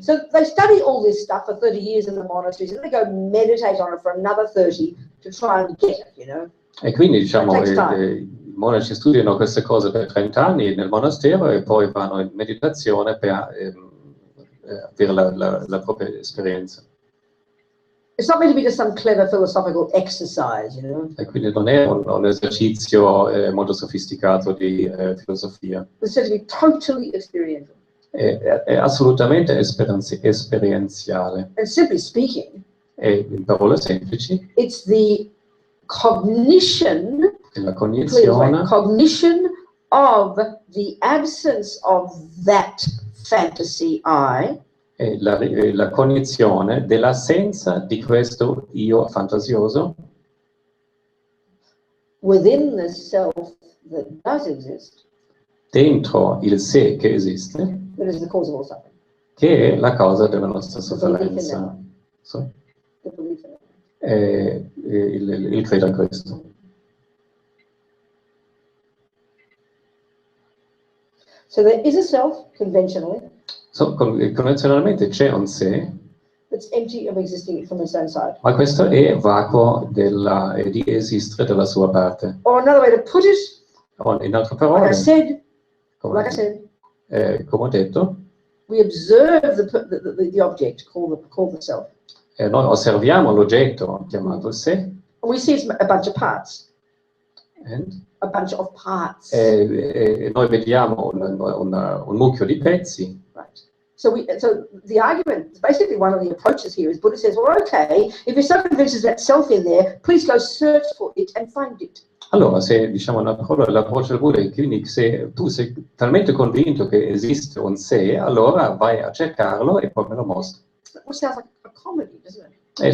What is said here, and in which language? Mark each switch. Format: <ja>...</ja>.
<en>So they study all this stuff for 30 years in the monasteries and they go meditate on it for another 30 to try and get it, you know.</en> <it>E quindi diciamo i monaci studiano queste cose per 30 anni nel monastero e poi vanno in meditazione per avere la propria esperienza.</it> <en>It's not meant to be just some clever philosophical exercise, you know.</en> <it>E quindi non è un esercizio molto sofisticato di filosofia.</it> <en>It's meant to be totally experiential.</en> <it>È assolutamente esperienziale.</it> <en>And simply speaking,</en> <it>e in parole semplici,</it> <en>it's the cognition,</en> <it>la cognizione</it> <en>of the absence of that fantasy I,</en> <it>è la cognizione dell'assenza di questo io fantasioso</it> <en>within the self that does exist,</en> <it>dentro il sé che esiste,</it> <en>that is the cause of all suffering.</en> <it>Che è la causa della nostra sofferenza. So. Il credo in questo.</it> <en>So there is a self, conventionally,</en> <it>Convenzionalmente c'è un sé,</it> <en>that's empty of existing from its own side.</en> <it>Ma questo è vacuo di esistere dalla sua parte.</it> <en>Or another way to put it,</en> <it>In altre parole,</it> <en>like I said,</en> <it>come ho detto,</it> <en>we observe the object called the self.</en> <it>Noi osserviamo l'oggetto chiamato il sé.</it> <en>And we see it's a bunch of parts. And? A bunch of parts.</en> <it>Noi vediamo un mucchio di pezzi.</it> <en>Right. So the argument, basically one of the approaches here is Buddha says, well, okay, if you're so convinced there's that self in there, please go search for it and find it.</en> <it>Allora, se diciamo l'approccio del Buddha è quindi se tu sei talmente convinto che esiste un sé, allora vai a cercarlo e poi me lo mostri.</it> <en>That sounds like a comedy, doesn't it?</en>